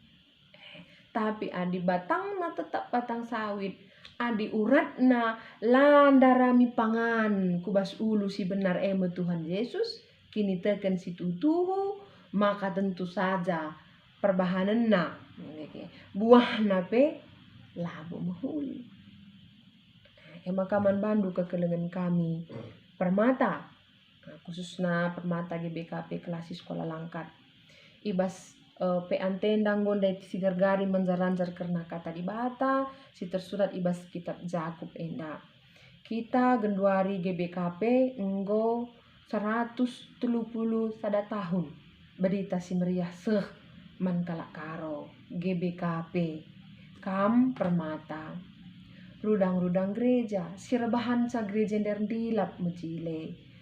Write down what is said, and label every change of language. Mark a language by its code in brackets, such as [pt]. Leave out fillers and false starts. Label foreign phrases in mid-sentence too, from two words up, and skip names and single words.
[btx] Tapi adi batangna tetap batang sawit, adi uratna landarami pangan kubas ulu si benar eme Tuhan Yesus kini teken si tutuhu, [id] maka tentu saja [btx] perbahanenna buahna labu mahuli. Maka man bandu kekelengan kami permata, khususnya permata GBKP kelas sekolah langkat ibas pe antendang gonde si gargari menjaranjar karena kata di bata si tersurat ibas kitab Jakub enda. Kita genduari GBKP enggo 130 sada tahun berita si meriah seh man kalak karo GBKP kam permata rudang-rudang gereja sirbahan sa gereja dilap mejile.